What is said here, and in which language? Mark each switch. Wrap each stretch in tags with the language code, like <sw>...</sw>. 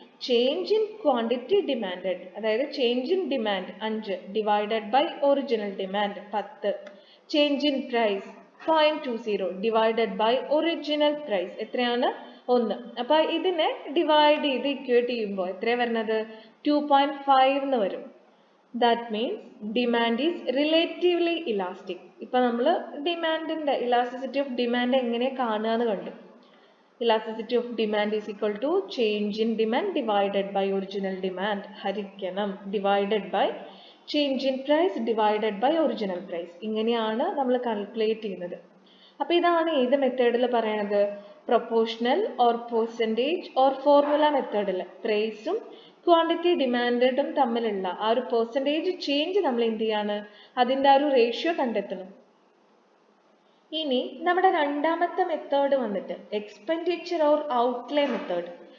<en>change in quantity demanded,</en> <ml>അതായത്</ml> <en>Change in demand 5 divided by original demand 10. Change in price 0.20 divided by original price</en> <ml>എത്രയാണ്?</ml> <en>1.</en> <ml>അപ്പോൾ ഇതിനെ divide ചെയ്ത് equate ചെയ്യുമ്പോൾ എത്രയാണ് വരുന്നത്? 2.5 എന്ന് വരും.</ml> <en>That means demand is relatively elastic.</en> <ml>ഇപ്പൊ നമ്മൾ ഡിമാൻഡിന്റെ ഇലാസ്റ്റിസിറ്റി ഓഫ് ഡിമാൻഡ് എങ്ങനെ കാണുകയെന്ന് കണ്ടു.</ml> <en>Elasticity of demand is equal to change in demand divided by original demand</en> <ml>ഹരിക്കണം</ml> <en>divided by change in price divided by original price.</en> <ml>ഇങ്ങനെയാണ് നമ്മൾ calculate ചെയ്യുന്നത്. അപ്പോൾ ഇതാണ് ഏത് മെത്തേഡിൽ പറയുന്നത്? Proportional or percentage or formula മെത്തേഡിൽ പ്രൈസും ക്വാണ്ടിറ്റി ഡിമാൻഡും തമ്മിലുള്ള ആ ഒരു പെർസെൻറ്റേജ് ചേഞ്ച് നമ്മൾ എന്ത് ചെയ്യാണ്? അതിൻ്റെ ആ ഒരു റേഷ്യോ കണ്ടെത്തണം. ഇനി നമ്മുടെ രണ്ടാമത്തെ മെത്തേഡ് വന്നിട്ട് എക്സ്പെൻഡിച്ചർ ഓർ ഔട്ട്ലേ മെത്തേഡ്.</ml>